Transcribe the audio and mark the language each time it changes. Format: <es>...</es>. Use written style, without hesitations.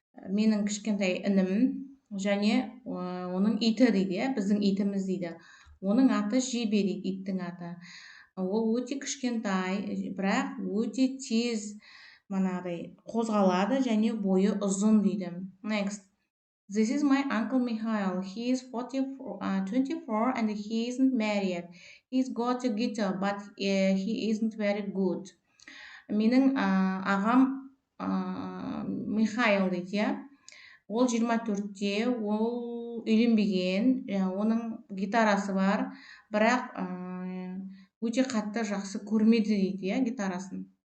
<kk>Менің кішкентай інім және оның иті дейді, біздің итіміз дейді. Оның аты Жебе дейді, иттің аты. Ол өте кішкентай, бірақ өте тез қозғалады және бойы ұзын дейді.</kk> <en>Next. This is my uncle Mikhail. He is 24 and he isn't married. He's got a guitar, but he isn't very good.</en> <kk>Менің ағам Михаил дейді, Ол 24-те, ол үйленбеген, оның гитарасы бар, бірақ өте қатты жақсы көрмеді дейді, гитарасын.</kk>